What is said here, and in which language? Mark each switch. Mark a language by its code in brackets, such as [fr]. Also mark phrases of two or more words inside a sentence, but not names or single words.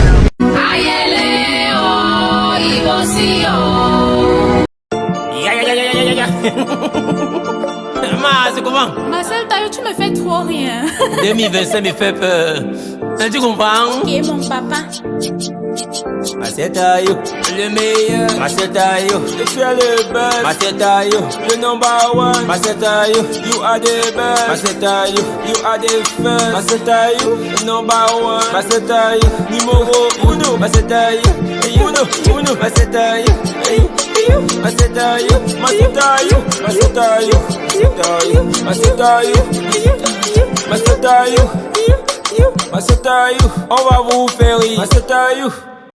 [fr] C'est comment? Marcel Taillou, tu me fais trop rien. 2025 me fait peur. Tu comprends? Qui est mon papa? Marcel Taillou, le meilleur. Marcel Taillou, tu es le best. Marcel Taillou, le [en] number one. Marcel Taillou, you are the best. Marcel Taillou, you are the first. [fr] Marcel Taillou, le [en] number one. [fr] Marcel Taillou, numéro uno. Marcel Taillou, uno. Marcel Taillou, Marcel Taillou, Marcel Taillou, Marcel Taillou, Marcel Taillou, Marcel Taillou, Marcel Taillou, on va vous faire rire. Marcel Taillou.